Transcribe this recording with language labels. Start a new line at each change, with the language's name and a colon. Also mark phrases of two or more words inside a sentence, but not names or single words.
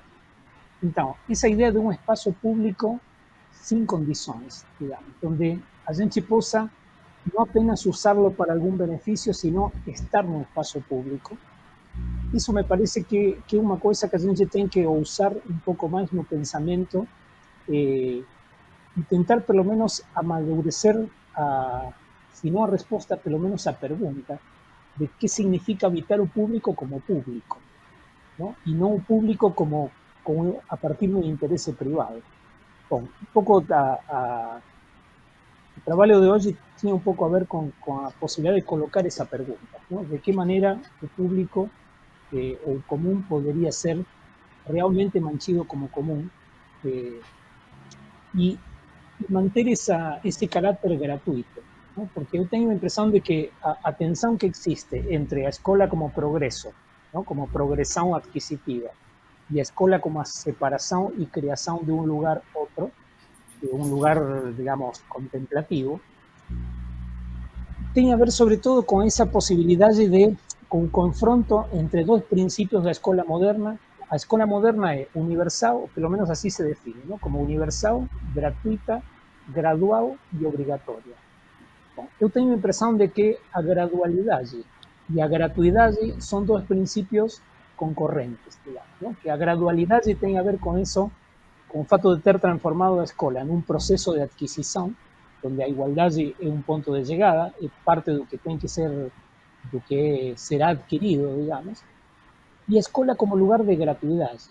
Portuguese: Então, essa ideia de um espaço público sem condições, digamos, onde a gente possa não apenas usá-lo para algum benefício, sino estar no espaço público. Isso me parece que é uma coisa que a gente tem que usar um pouco mais no pensamento e tentar, pelo menos, amadurecer se não a resposta, pelo menos a pergunta de
Spanish: qué significa habitar el público como público, ¿no? Y no un público como a partir de un interés privado. Bom, un poco el trabajo de hoy tiene un poco a ver con la posibilidad de colocar esa pregunta, ¿no? De qué manera el público o el común podría ser realmente mantido como común y mantener ese carácter gratuito. ¿no? Porque yo tengo la impresión de que
Portuguese: a tensão que existe entre a escola
Spanish: como progreso, ¿no? Como progresión adquisitiva, y a escola como a separación y creación de un lugar otro, de un lugar, digamos, contemplativo, tiene a ver sobre todo con esa posibilidad de un confronto entre dos principios de la escola moderna. A escola moderna es universal, o pelo menos así se define, ¿no? Como universal, gratuita, gradual y obligatoria.
Portuguese: Eu tenho a impressão de que a gradualidade e a gratuidade são dois princípios concorrentes, digamos, ¿no? Que a gradualidade tem a ver com isso, com o fato de ter transformado a escola em um processo de adquisição, onde a igualdade é um ponto de chegada, é parte do que tem que ser, do que será adquirido, digamos, e a escola como lugar de gratuidade.